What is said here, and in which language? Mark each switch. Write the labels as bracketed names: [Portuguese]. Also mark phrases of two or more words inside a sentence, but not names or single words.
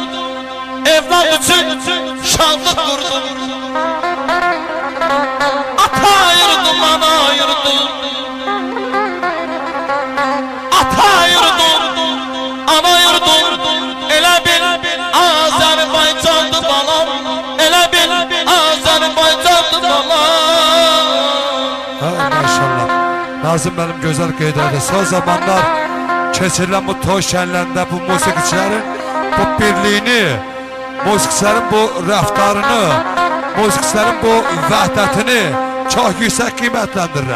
[Turkish] Evlat için şanlık kurdum. Ata ayırdım, ana ayırdım. Ata ayırdım, ana ayırdım. [Azerbaijani] Elə bil Azərbaycandı balam. Elə bil Azərbaycandı balam. Ha maşallah. Nazım benim güzel qeydədir. Son zamanlar keçirilən bu toy şənlərində bu musiqiçilərin bu birliğini, musiqiçilərin bu rəftarını, musiqiçilərin bu vəhdətini çox yüksək qiymətləndirirəm.